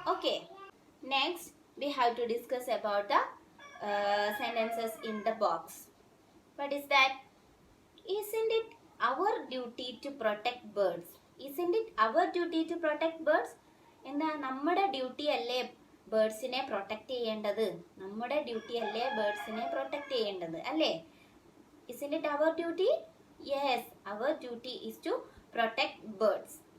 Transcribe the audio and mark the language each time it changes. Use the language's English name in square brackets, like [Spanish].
[English] Okay, next we have to discuss about the sentences in the box. What is that? Isn't it our duty to protect birds? Isn't it our duty to protect birds? [Malayalam] എന്താ? നമ്മുടെ duty അല്ലേ ബേർഡ്സിനെ protect ചെയ്യേണ്ടത്? നമ്മുടെ duty അല്ലേ ബേർഡ്സിനെ protect ചെയ്യേണ്ടത്? [English] അല്ലേ? Isn't it our duty? Yes, our duty is to protect birds.